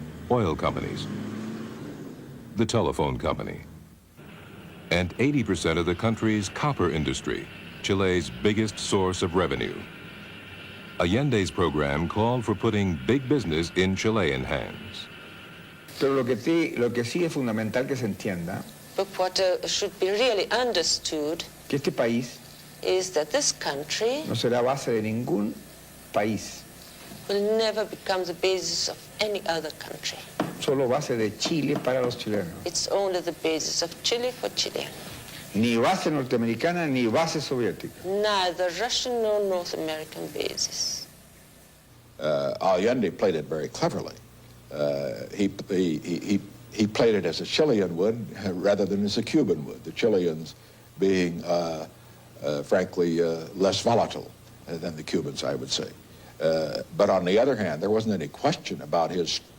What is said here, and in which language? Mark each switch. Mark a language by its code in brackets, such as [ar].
[en] Oil companies, the telephone company, and 80% of the country's copper industry, Chile's biggest source of revenue. Allende's program called for putting big business in Chilean hands. [es] Pero lo que sí es fundamental que se entienda [en] But what should be really understood [es] que este país [en] is that this country [es] no será base de ningún país, [en] will never become the basis of any other country. [es] solo base de Chile para los chilenos. [en] It's only the basis of Chile for Chile. [es] Ni base norteamericana ni base soviética. [en] Neither Russian nor North American basis. Allende played it very cleverly. He played it as a Chilean would rather than as a Cuban would, the Chileans being, frankly, less volatile than the Cubans, I would say. But on the other hand, there wasn't any question about his